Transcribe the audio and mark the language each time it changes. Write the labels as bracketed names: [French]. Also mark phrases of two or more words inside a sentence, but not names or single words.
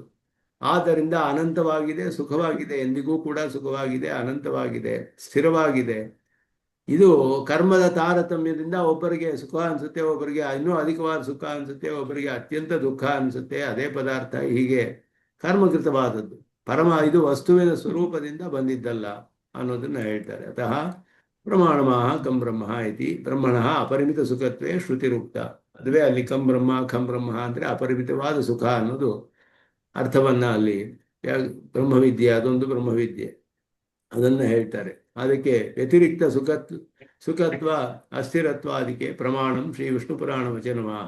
[Kannada] ಆದ್ದರಿಂದ ಅನಂತವಾಗಿದೆ, ಸುಖವಾಗಿದೆ, ಎಂದಿಗೂ ಕೂಡ ಸುಖವಾಗಿದೆ, ಅನಂತವಾಗಿದೆ, ಸ್ಥಿರವಾಗಿದೆ. ಇದು ಕರ್ಮದ ತಾರತಮ್ಯದಿಂದ ಒಬ್ಬರಿಗೆ ಸುಖ ಅನಿಸುತ್ತೆ, ಒಬ್ಬರಿಗೆ ಇನ್ನೂ ಅಧಿಕವಾದ ಸುಖ ಅನಿಸುತ್ತೆ, ಒಬ್ಬರಿಗೆ ಅತ್ಯಂತ ದುಃಖ ಅನಿಸುತ್ತೆ. ಅದೇ ಪದಾರ್ಥ ಹೀಗೆ ಕರ್ಮಕೃತವಾದದ್ದು. ಇದು ವಸ್ತುವಿನ ಸ್ವರೂಪದಿಂದ ಬಂದಿದ್ದಲ್ಲ ಅನ್ನೋದನ್ನ ಹೇಳ್ತಾರೆ. [Sanskrit] ಅತಃ ಪ್ರಮಾಣಮಃ ಕಂ ಬ್ರಹ್ಮ ಇತಿ ಬ್ರಹ್ಮಣಃ ಅಪರಿಮಿತ ಸುಖತ್ವೇ ಶ್ರುತಿರುಕ್ತ. [Kannada] ಅದುವೇ ಅಲ್ಲಿ [Sanskrit] ಕಂ ಬ್ರಹ್ಮ [Kannada] ಅಂದರೆ ಅಪರಿಮಿತವಾದ ಸುಖ ಅನ್ನೋದು ಅರ್ಥವನ್ನ ಅಲ್ಲಿ ಬ್ರಹ್ಮವಿದ್ಯೆ, ಅದೊಂದು ಬ್ರಹ್ಮವಿದ್ಯೆ, ಅದನ್ನ ಹೇಳ್ತಾರೆ. ಅದಕ್ಕೆ ವ್ಯತಿರಿಕ್ತ ಸುಖತ್ವ ಅಸ್ಥಿರತ್ವ ಅದಕ್ಕೆ ಪ್ರಮಾಣಂ ಶ್ರೀ ವಿಷ್ಣು ಪುರಾಣ ವಚನವಾಹ.